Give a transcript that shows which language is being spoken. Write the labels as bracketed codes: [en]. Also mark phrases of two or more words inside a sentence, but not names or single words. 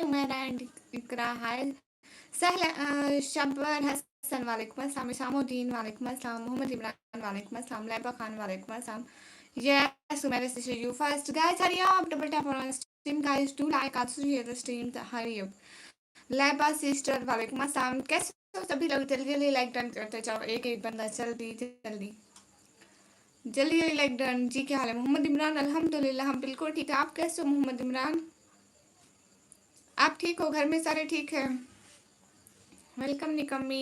[hi] सहरा एंड इकरा हाय शब्बर हसन [ar] وعليكم السلام, [hi] इसामुद्दीन [ar] وعليكم السلام, [hi] मोहम्मद इमरान [ar] وعليكم السلام, [hi] लैबा खान [ar] وعليكم السلام. [en] Yes, Sumera sister, you first. Guys, hurry up. Double tap on stream. Guys, do like also share the stream. Hurry up. [hi] लैबा सिस्टर [ar] وعليكم السلام. [hi] कैसे हो सभी लोग? जल्दी जल्दी [en] like done [hi] करते जाओ. एक एक बंदा जल्दी जल्दी जल्दी जल्दी [en] like done. [hi] जी क्या हाल है मोहम्मद इमरान? अल्हम्दुलिल्लाह हम बिल्कुल ठीक है. आप कैसे हो मोहम्मद इमरान? आप ठीक हो? घर में सारे ठीक है? वेलकम निकम्मी.